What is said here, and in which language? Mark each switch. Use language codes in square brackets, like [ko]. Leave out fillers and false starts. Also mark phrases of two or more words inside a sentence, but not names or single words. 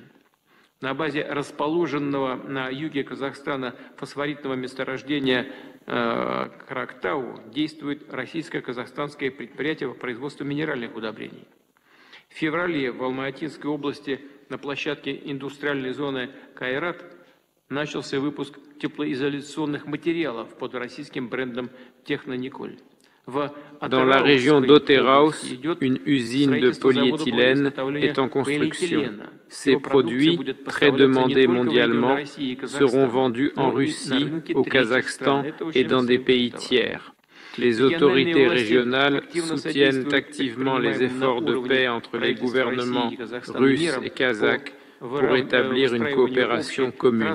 [ru] На базе расположенного на юге Казахстана фосфоритного месторождения Карактау действует российско-казахстанское предприятие по производству минеральных удобрений. В феврале в Алма-Атинской области на площадке индустриальной зоны Кайрат начался выпуск теплоизоляционных материалов под российским брендом Технониколь. [fr] Dans la région d'Oteraus, une usine de polyéthylène est en construction. Ces produits, très demandés mondialement, seront vendus en Russie, au Kazakhstan et dans des pays tiers. Les autorités régionales soutiennent activement les efforts de paix entre les gouvernements russes et kazakhs pour établir une coopération commune.